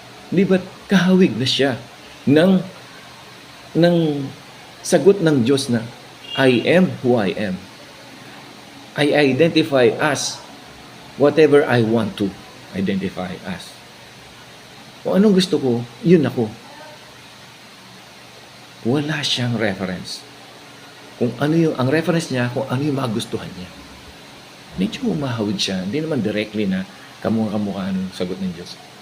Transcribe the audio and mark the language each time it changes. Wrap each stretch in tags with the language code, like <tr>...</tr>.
<tl>Di ba't kahawig na siya ng sagot ng Diyos na</tl> <en>I am who I am. I identify as whatever I want to identify as.</en> <tl>Kung anong gusto ko, yun ako. Wala siyang reference. Kung ano ang reference niya, kung ano yung magustuhan niya. Medyo umahawid siya. Hindi naman directly na kamukha ng sagot ng Diyos.</tl>